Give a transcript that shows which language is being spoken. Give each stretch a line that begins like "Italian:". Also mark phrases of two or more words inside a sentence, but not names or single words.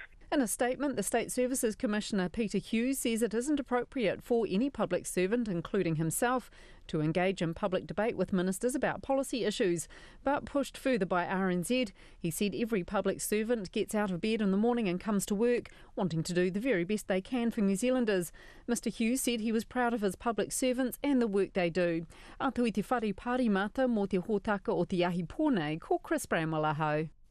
English: In a statement, the State Services Commissioner Peter Hughes says it isn't appropriate for any public servant, including himself, to engage in public debate with ministers about policy issues. But pushed further by RNZ, he said every public servant gets out of bed in the morning and comes to work, wanting to do the very best they can for New Zealanders. Mr Hughes said he was proud of his public servants and the work they do.
Māori: Atu i te whare pārimata mō te hōtaka o te ahi pōnei, ko Chris Bramwell ahau.